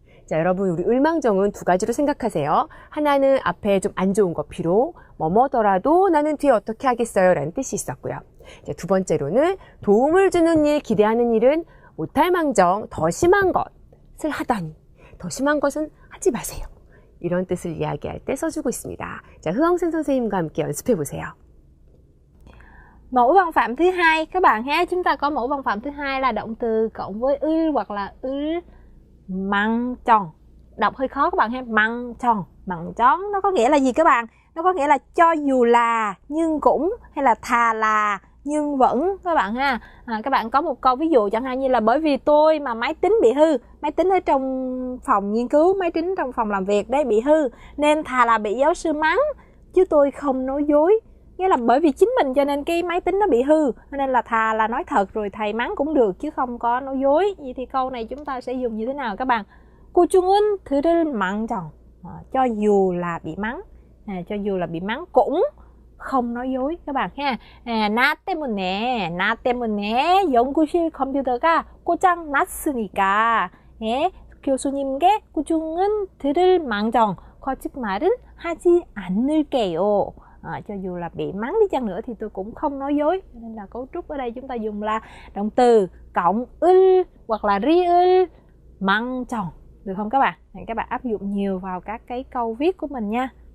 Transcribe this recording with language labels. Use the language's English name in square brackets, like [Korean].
[Korean] 자, 여러분 우리 을망정은 두 가지로 생각하세요. 하나는 앞에 좀 안 좋은 거, 비록 뭐뭐더라도 나는 뒤에 어떻게 하겠어요 라는 뜻이 있었고요. 자, 두 번째로는 도움을 주는 일, 기대하는 일은 못할 망정 더 심한 것을 하다니, 더 심한 것은 하지 마세요. 이런 뜻을 이야기할 때 써주고 있습니다. 자, 흐엉센 선생님과 함께 연습해 보세요. [Vietnamese] Mẫu văn phạm thứ hai các bạn ha, chúng ta có mẫu văn phạm thứ hai là động từ cộng với ư hoặc là ư măng tròn. Đọc hơi khó các bạn ha, măng tròn, măng tròn nó có nghĩa là gì các bạn? Nó có nghĩa là cho dù là nhưng cũng, hay là thà là nhưng vẫn các bạn ha. Các bạn có một câu ví dụ chẳng hạn như là bởi vì tôi mà máy tính bị hư, máy tính ở trong phòng nghiên cứu, máy tính trong phòng làm việc đấy bị hư, nên thà là bị giáo sư mắng chứ tôi không nói dối. Nghĩa là bởi vì chính mình cho nên cái máy tính nó bị hư, nên là thà là nói thật rồi thầy mắng cũng được chứ không có nói dối. Vậy thì câu này chúng ta sẽ dùng như thế nào các bạn? [Korean] 꾸중은 들을 망정. [Vietnamese] Cho dù là bị mắng, cho dù là bị mắng cũng không nói dối các bạn ha. [Korean] 나 때문에 연구실 컴퓨터가 고장 났으니까 교수님께 꾸중은 들을 망정, 거짓말은 하지 않을게요. [Vietnamese] Cho dù là bị mắng đi chăng nữa thì tôi cũng không nói dối. Nên là cấu trúc ở đây chúng ta dùng là động từ cộng 을 hoặc là ri을 망정, được không các bạn? Các bạn áp dụng nhiều vào các cái câu viết của mình nha.